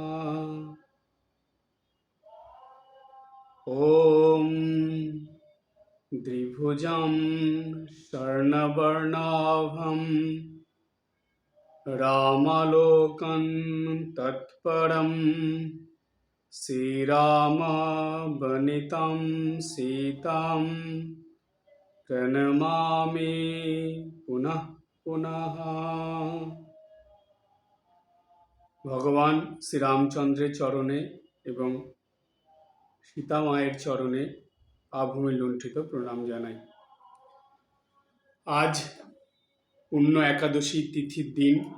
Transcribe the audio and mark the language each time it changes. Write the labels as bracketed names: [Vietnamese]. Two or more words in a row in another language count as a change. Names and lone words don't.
[Sanskrit] ॐ द्विभुजं स्वर्णवर्णाभं रामालोकं तत्परं श्रीरामवनितं सीतां प्रणमामि पुनः पुनः। [Bangla] ভগবান শ্রীরামচন্দ্রের চরণে এবং সীতা মায়ের চরণে আভূমি লুণ্ঠিত প্রণাম জানাই। আজ পূর্ণ একাদশী তিথির দিন।